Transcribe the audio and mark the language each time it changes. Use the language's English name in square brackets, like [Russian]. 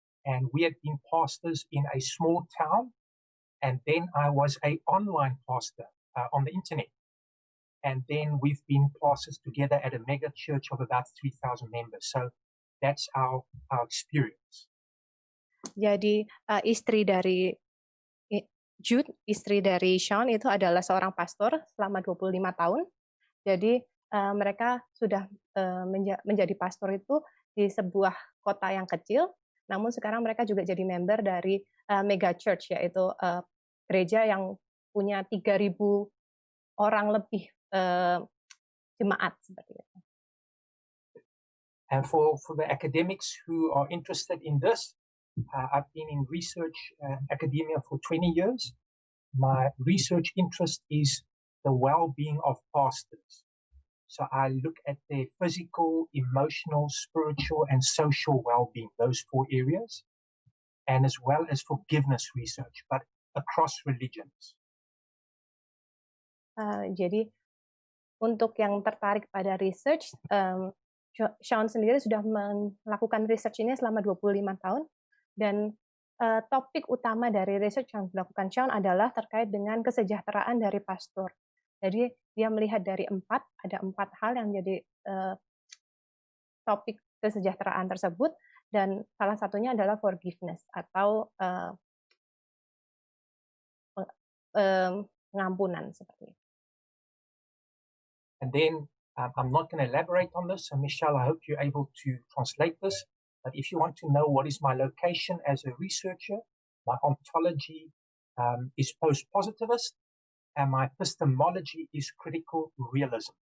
[English] And we have been pastors in a small town. And then I was an online pastor on the internet. And then we've been pastors together at a mega church of about 3,000 members. So that's our experience. [Indonesian] Jadi istri dari Jude, istri dari Shaun itu adalah seorang pastor selama 25 tahun. Jadi mereka sudah menjadi pastor itu di sebuah kota yang kecil. Namun sekarang mereka juga jadi member dari mega church, yaitu gereja yang punya 3.000 orang lebih jemaat seperti itu. [English] And for the academics who are interested in this, I've been in research academia for 20 years. My research interest is the well-being of pastors. So I look at their physical, emotional, spiritual, and social well-being, those 4 areas, and as well as forgiveness research, but across religions. [Indonesian] Jadi untuk yang tertarik pada research, Shaun sendiri sudah melakukan research ini selama 25 tahun, dan topik utama dari research yang dilakukan Shaun adalah terkait dengan kesejahteraan dari pastor. Jadi dia melihat dari ada 4 hal yang menjadi topik kesejahteraan tersebut, dan salah satunya adalah forgiveness atau pengampunan seperti itu. [English] And then I'm not going to elaborate on this. And Michelle, I hope you're able to translate this. But if you want to know what is my location as a researcher, my ontology is post-positivist, and my epistemology is critical realism.